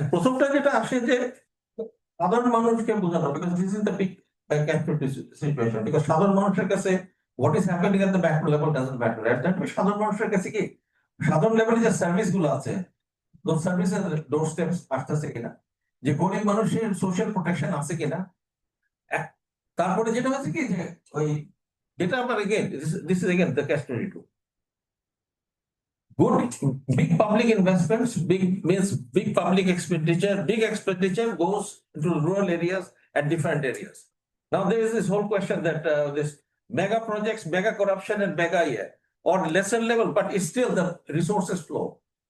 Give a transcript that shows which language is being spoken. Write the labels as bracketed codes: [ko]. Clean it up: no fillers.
[bn] প্রথমটা যেটা আসে যে সাধারণ মানুষকে বোঝানো, [en] because this is the big situation, because [bn] সাধারণ মানুষের কাছে [en] what is happening at the macro level doesn't matter. At that [bn] সাধারণ মানুষের কাছে কি সাধারণ লেভেলে যে সার্ভিস গুলো আছে, [en] those services [bn] ডোর স্টেপস আসতেছে কিনা, যে গরিব মানুষের সোশ্যাল প্রোটেকশন আছে কিনা। তারপরে যেটা হচ্ছে কি যে ওই যেটা আপনার [en] again this is again the catch 22. Good big public investments, big means big public expenditure. Big expenditure goes into rural areas and different areas. Now there is this whole question that this mega projects, mega corruption and mega or lesser level, but it's still the resources flow.